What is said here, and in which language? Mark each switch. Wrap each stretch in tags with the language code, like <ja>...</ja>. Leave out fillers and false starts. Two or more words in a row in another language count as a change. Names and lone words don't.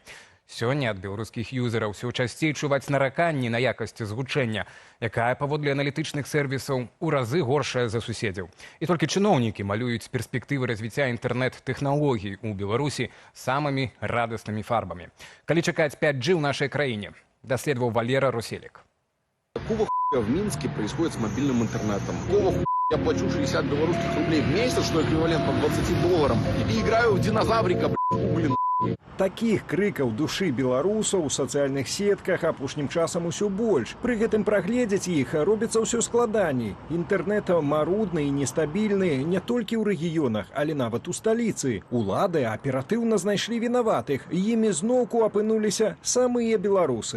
<be>Сёння ад беларускіх юзераў ўсё часцей чуваць нараканні на якасць згучэння, якая паводле аналітычных сервісаў у разы горшая за суседзяў. І толькі чыноўнікі малююць перспектывы развіцця інтэрнэт-тэхналогій у Беларусі самымі радаснымі фарбамі. Калі чакаць 5G ў нашай краіне, даследаваў Валера Руселік.</be> <ru>Какого хуя в Минске происходит с мобильным интернетом? Какого хуя я плачу 60 белорусских рублей в месяц, что эквивалентно $20, и играю в динозаврика, блин.</ru> <be>Такіх крыкаў душы беларусаў у сацыяльных сетках апошнім часам усё больш. Пры гэтым прагледзець іх робіцца ўсё складаней. Інтэрнэт марудны і нестабільны не толькі ў рэгіёнах, але нават у сталіцы. Улады аператыўна знайшлі вінаватых. Імі зноўку апынуліся самыя беларусы.</be>